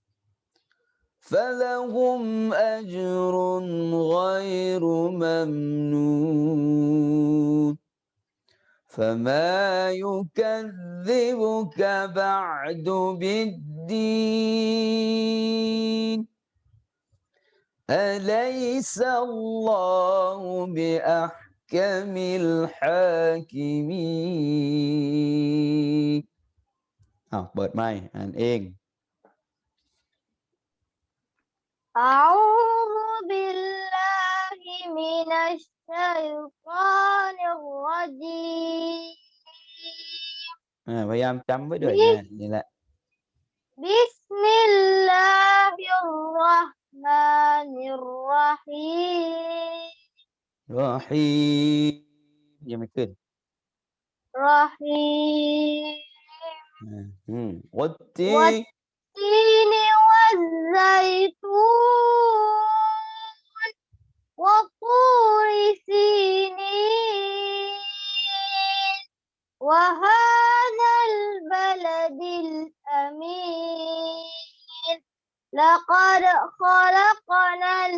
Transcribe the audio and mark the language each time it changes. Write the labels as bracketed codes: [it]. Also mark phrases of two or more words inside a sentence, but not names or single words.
[ar] فلهم أجر غير ممنون فما يكذبك بعد بالدين أليس الله بأحكم الحاكمين [th] เปิดไมค์อ่านเอง [ar] أعوذ بالله من الشيطان الرجيم [th] พยายามจำไว้ด้วยนะนี่แหละ [ar] بسم الله الرحمن الرحيم [th] รอฮียังไม่ขึ้น [ar] رحيم วัดตี والتين والزيتون وطور سينين وهذا البلد الأمين لقد خلقنا